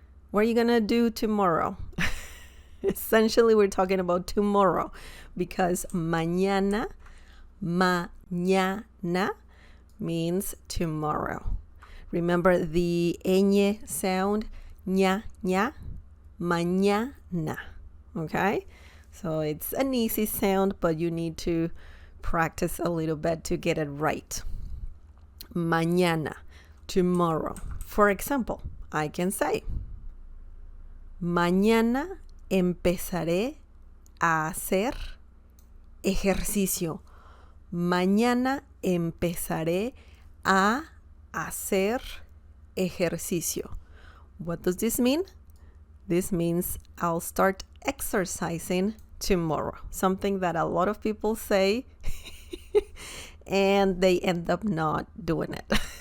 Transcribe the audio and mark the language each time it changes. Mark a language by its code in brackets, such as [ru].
[en] What are you gonna do tomorrow? Essentially, we're talking about tomorrow because mañana, mañana means tomorrow. Remember the ñ sound, ña, ña, mañana. Okay? So it's an easy sound, but you need to practice a little bit to get it right. [es] Mañana, tomorrow. [en] For example, I can say, [es] mañana empezaré a hacer ejercicio. Mañana empezaré a hacer ejercicio. [en] What does this mean? This means I'll start exercising tomorrow. Something that a lot of people say and they end up not doing it.